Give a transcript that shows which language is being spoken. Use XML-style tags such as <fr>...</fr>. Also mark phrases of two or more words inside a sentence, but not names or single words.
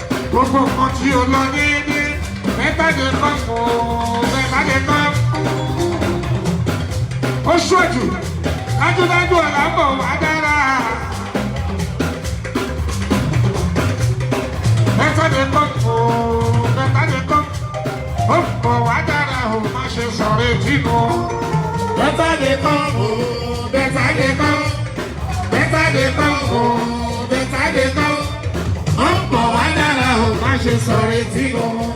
<yo>Gbogbo nǹkan tí o lọ déédéé,</yo> <pcm>better dey come o, better dey come.</pcm> <yo>Ó ṣojú, dájúdájú ọ̀la ń bọ̀ wá dára.</yo> <pcm>Better dey come o, better dey come.</pcm> <yo>Ó ń bọ̀ wá dára o, má ṣe sọ̀rọ̀ etí nù.</yo> <pcm>Better dey come o, better dey come. Better dey come o, better dey come.</pcm> <yo>Ó ń bọ̀ wá dára o, má ṣe sọ̀rọ̀ etí nù.</yo>